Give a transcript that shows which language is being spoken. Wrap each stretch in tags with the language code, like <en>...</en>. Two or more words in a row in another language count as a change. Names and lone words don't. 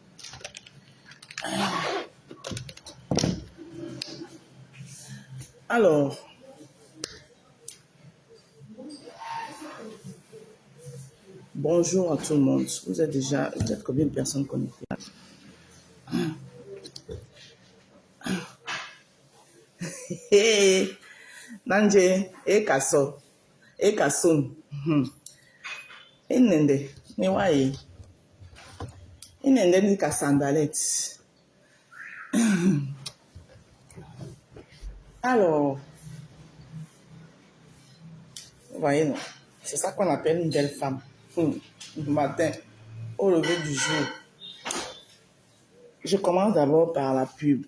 <fr>Alors, bonjour à tout le monde. Vous êtes combien de personnes connectées? Hey, Nanje, Kaso, Kason. Inende, ni waye. Inende ni Kassandalet. Alors, vous voyez, non? C'est ça qu'on appelle une belle femme. Le matin, au lever du jour. Je commence d'abord par la pub.</fr>